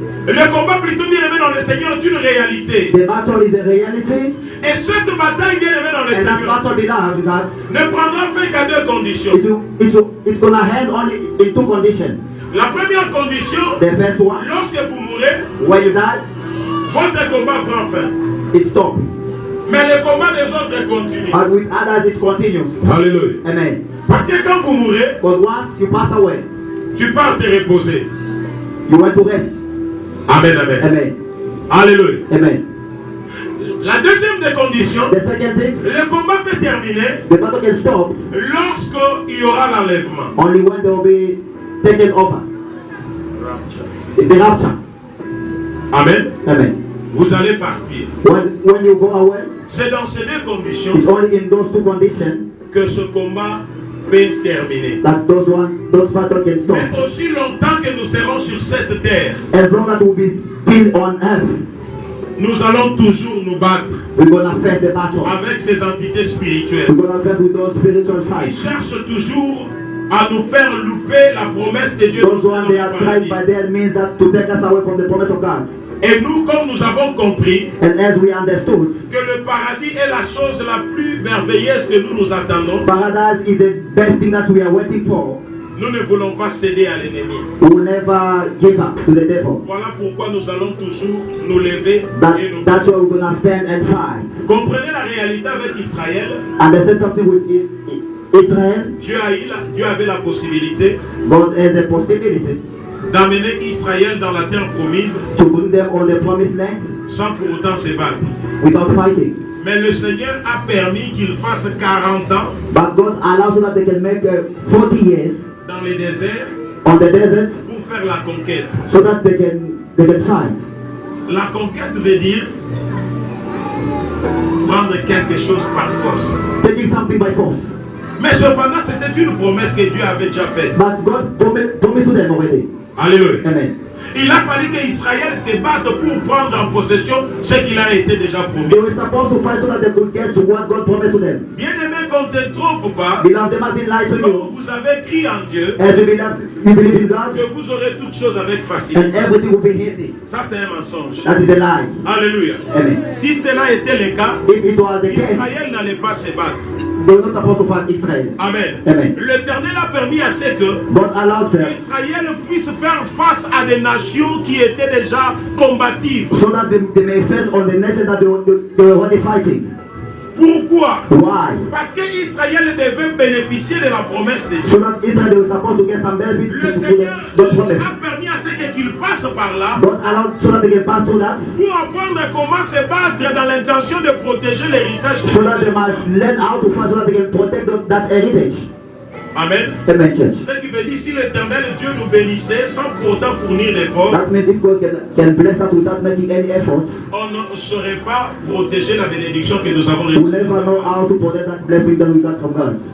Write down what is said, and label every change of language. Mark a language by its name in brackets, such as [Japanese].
[French] Le combat plutôt bien aimé dans le Seigneur est une réalité. [English] The battle is a reality, [French] Et cette bataille bien aimé dans le [English] and that [French] Seigneur [English] battle, beloved, God, [French] ne prendra fin qu'à deux conditions. [English] it's gonna end only in two conditions. [French] La première condition, [English] The first one, [French] lorsque vous mourrez, [English] when you die, [French] votre combat prend fin. [English] it stops. [French] Mais le combat des autres continue. [English] But with others, it continues. [French] Alléluia. [English] Amen. [French] Parce que quand vous mourrez, [English] But once you pass away, [French] tu pars te reposer. [English] you want to rest. Amen, amen. Amen. [French] Alléluia. [English] Amen. [French] La deuxième des conditions, [English] The second thing, [French] le combat peut terminer [English] the battle can stop [French] lorsqu'il y aura l'enlèvement. [English] only when they will be taken over. The rapture. Amen. Amen. [French] Vous allez partir. [English] When you go away, [French] C'est dans ces deux conditions [English] it's only in those two conditions [French] que ce combat peut terminer. [English] that those battles can stop. [French] Mais aussi longtemps que nous serons sur cette terre, [English] As long as we'll be still on earth, [French] nous allons toujours nous battre [English] we're gonna face the battle. [French] avec ces entités spirituelles. [English] We're gonna face with those spiritual [French] Ils [English] fights. [French] cherchent toujours à nous faire louper la promesse de Dieu. [English] Those ones they [French] dans [English] are [French] notre [English] tried [French] paradis. [English] by their means that to take us away from the promise of God. [French] Et nous, comme nous avons compris [English] And as we understood, [French] que le paradis est la chose la plus merveilleuse que nous nous attendons, [English] paradise is the best thing that we are waiting for. [French] nous ne voulons pas céder à l'ennemi. [English] We will never give up to the devil. [French] Voilà pourquoi nous allons toujours nous lever et nous [English] That's why we're gonna stand and fight. [French] Comprenez la réalité avec Israël. [English] Understand something with Israel? [French] Dieu avait la possibilité [English] God has a possibility [French] d'amener Israël dans la terre promise [English] to put them on the promised land [French] sans pour autant se battre. [English] without fighting. [French] Mais le Seigneur a permis qu'ils fassent 40 ans [English] But God allows so that they can make 40 years [French] dans les déserts [English] on the desert [French] pour faire la conquête. [English] so that they can fight. [French] La conquête veut dire prendre quelque chose par force. [English] Taking something by force. [French] Mais cependant, c'était une promesse que Dieu avait déjà faite. [English] But God promised to them already. [French] Alléluia. [English] Amen. [French] Il a fallu qu'Israël se batte pour prendre en possession ce qu'il a été déjà promis. [English] They were supposed to fight so that they could get to what God promised to them. [French] Bien aimé, qu'on ne te trompe pas. [English] Beloved, they mustn't lie to [French] Comme [English] you. [French] vous avez crié en Dieu, [English] As you believe in God, [French] que vous aurez toutes choses avec facilité. [English] and everything will be easy. [French] Ça, c'est un mensonge. [English] That is a lie. [French] Alléluia. [English] Amen. [French] Si cela était le cas, [English] If it was the case, [French] Israël n'allait pas se battre. [English] they were not supposed to fight Israel. Amen. Amen. [French] L'Éternel a permis à ce que [English] God allowed them [French] Israël puisse faire face à des nations qui étaient déjà combatives. [English] so that they may face on the nation that they were already fighting. [French] Pourquoi? [English] Why? [French] Parce que Israël devait bénéficier de la promesse de Dieu. [English] So that Israel, they were supposed to get some benefits [French] Le [English] to [French] Seigneur [English] the promise. [French] a permis à ce qu'ils passent par là [English] God allowed so that they can pass through that, [French] pour apprendre comment se battre dans l'intention de protéger l'héritage. [English] so that they must learn how to fight so that they can protect that heritage. Amen. Amen, church. [French] Ce qui veut dire si l'Éternel Dieu nous bénissait sans pour autant fournir d'efforts, [English] That means if God can bless us without making any effort, [French] on ne saurait pas protéger la bénédiction que nous avons [English] we [French] reçue. [English] never know how to protect that blessing that we got from God.